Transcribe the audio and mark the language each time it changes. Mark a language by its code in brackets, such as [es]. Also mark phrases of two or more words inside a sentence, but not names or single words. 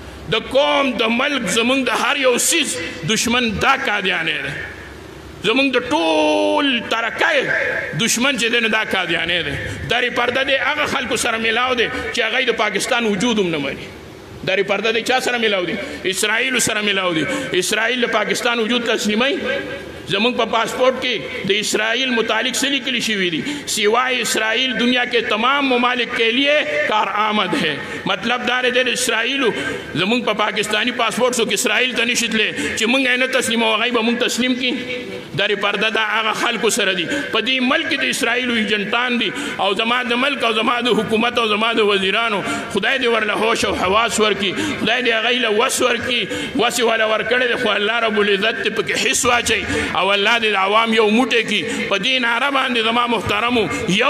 [ps] د قوم د ملک زمونږ د هر یو څیز دشمن دا قادیانی دی زمونږ د ټول ترقی دشمن چې دی نو دا قادیانی دی درې پرده دی هغه خلکو سره میلاو دی چې هغوی د پاکستان وجود هم نه مني درې پرده دی چا سره میلاو دی اسرائیلو سره میلاو دی اسرائیل د پاکستان وجود تسلیموي زمونږ په پاسپورٹ کې د اسرائیل متعلق څه لیکلي شوي دي [ur] سوائے اسرائیل دنیا کے تمام ممالک کے لیے کارآمد ہے [ps] مطلب دا دی د اسرائیلو زمونږ په پاکستانی پاسپورٹ څوک اسرائیل ته نشي تللی چې مونږ یې نه تسلیموو هغوی به مونږ تسلیم کړي درې پرده دا هغه خلکو سره دي په دې ملک کې د اسرائیلو ایجنټان دي او زما د ملک او زما د حکومت او زما د وزیرانو خدای دې ورله هوش او حواس ورکړي خدای دې هغوی له وس ورکړي وس یې والا ورکړی دی خو [ar] الله رب العزت [ps] دې پکې حس واچوي او الله دې د عوام یو موټی کړي په دې ناره باندې زما محترمو یو